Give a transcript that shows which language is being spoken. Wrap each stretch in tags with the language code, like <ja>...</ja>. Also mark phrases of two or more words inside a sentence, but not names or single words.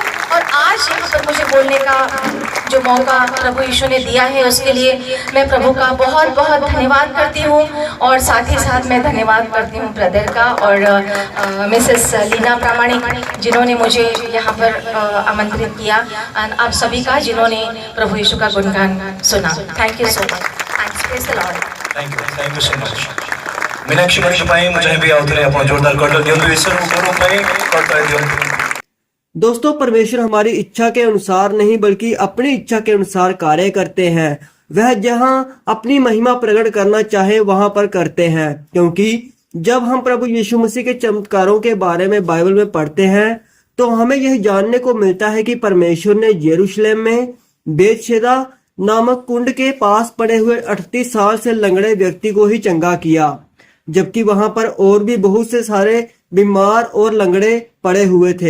<hi>और आज यहाँ पर मुझे बोलने का जो मौका प्रभु यीशु ने दिया है उसके लिए मैं प्रभु का बहुत बहुत धन्यवाद करती हूँ। और साथ ही साथ मैं धन्यवाद करती हूँ ब्रदर का और मिसेस लीना प्रामाणिक जिन्होंने मुझे यहाँ पर आमंत्रित किया, और आप सभी का जिन्होंने प्रभु यीशु का गुणगान सुना।</hi> <en>Thank you so much. Thanks, praise the Lord. Thank you so much.</en> <or>मीनाक्षी मणि ପାଇଁ ମୁଁ ଚାହିଁବି ଆଉଥରେ ଆପଣ जोरदार କଟକ ଦିଅନ୍ତୁ ଈଶ୍ୱରଙ୍କୁ ଗୌରବ ପାଇଁ କଟକ ଦିଅନ୍ତୁ।</or> <hi>दोस्तों, परमेश्वर हमारी इच्छा के अनुसार नहीं बल्कि अपनी इच्छा के अनुसार कार्य करते हैं। वह जहां अपनी महिमा प्रकट करना चाहे वहां पर करते हैं, क्योंकि जब हम प्रभु यीशु मसीह के चमत्कारों के बारे में बाइबल में पढ़ते हैं तो हमें यह जानने को मिलता है कि परमेश्वर ने यरूशलेम में बेतशेदा नामक कुंड के पास पड़े हुए 38 साल से लंगड़े व्यक्ति को ही चंगा किया, जबकि वहां पर और भी बहुत से सारे बीमार और लंगड़े पड़े हुए थे।</hi>